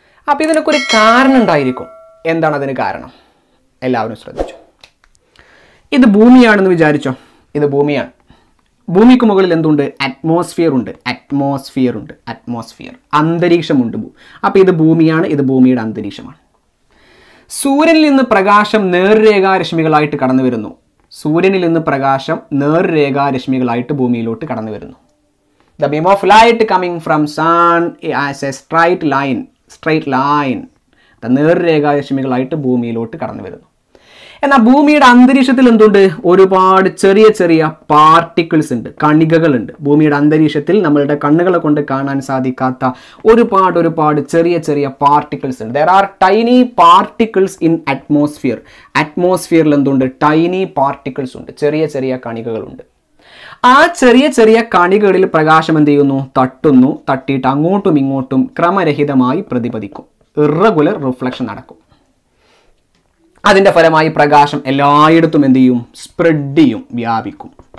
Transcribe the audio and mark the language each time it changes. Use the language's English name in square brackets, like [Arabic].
[Malayalam] അപ്പം ഇതിനൊക്കെ ഒരു കാരണം ഉണ്ടായിരിക്കും. എന്താണ് അതിന് കാരണം? എല്ലാവരും ശ്രദ്ധിച്ചു. ഇത് ഭൂമിയാണെന്ന് വിചാരിച്ചോ. ഇത് ഭൂമിയാണ്. ഭൂമിക്ക് മുകളിൽ എന്തുണ്ട്? അറ്റ്മോസ്ഫിയർ ഉണ്ട്. അറ്റ്മോസ്ഫിയർ അന്തരീക്ഷമുണ്ട്. അപ്പോൾ ഇത് ഭൂമിയാണ്, ഇത് ഭൂമിയുടെ അന്തരീക്ഷമാണ്. സൂര്യനിൽ നിന്ന് പ്രകാശം നേർരേഖാരശ്മികളായിട്ട് കടന്നു വരുന്നു. സൂര്യനിൽ നിന്ന് പ്രകാശം നേർരേഖാരശ്മികളായിട്ട് ഭൂമിയിലോട്ട് കടന്നു വരുന്നു. [English] The beam of light coming from sun as a straight line. [Malayalam] നേർരേഖാരശ്മികളായിട്ട് ഭൂമിയിലോട്ട് കടന്നു വരുന്നു. എന്നാൽ ഭൂമിയുടെ അന്തരീക്ഷത്തിൽ എന്തുണ്ട്? ഒരുപാട് ചെറിയ ചെറിയ പാർട്ടിക്കിൾസ് ഉണ്ട്, കണികകളുണ്ട്. ഭൂമിയുടെ അന്തരീക്ഷത്തിൽ നമ്മളുടെ കണ്ണുകളെ കൊണ്ട് കാണാൻ സാധിക്കാത്ത ഒരുപാട് ചെറിയ ചെറിയ പാർട്ടിക്കിൾസ് ഉണ്ട്. [English] There are tiny particles in atmosphere. [Malayalam] അറ്റ്മോസ്ഫിയറിൽ എന്തുണ്ട്? ടൈനി പാർട്ടിക്കിൾസ് ഉണ്ട്, ചെറിയ ചെറിയ കണികകളുണ്ട്. ആ ചെറിയ ചെറിയ കണികകളിൽ പ്രകാശം എന്ത് ചെയ്യുന്നു? തട്ടുന്നു. തട്ടിയിട്ട് അങ്ങോട്ടും ഇങ്ങോട്ടും ക്രമരഹിതമായി പ്രതിപദിക്കും. ഇറഗുലർ റിഫ്ലക്ഷൻ നടക്കും. അതിൻ്റെ ഫലമായി പ്രകാശം എല്ലായിടത്തും എന്ത് ചെയ്യും? സ്പ്രെഡ് ചെയ്യും, വ്യാപിക്കും.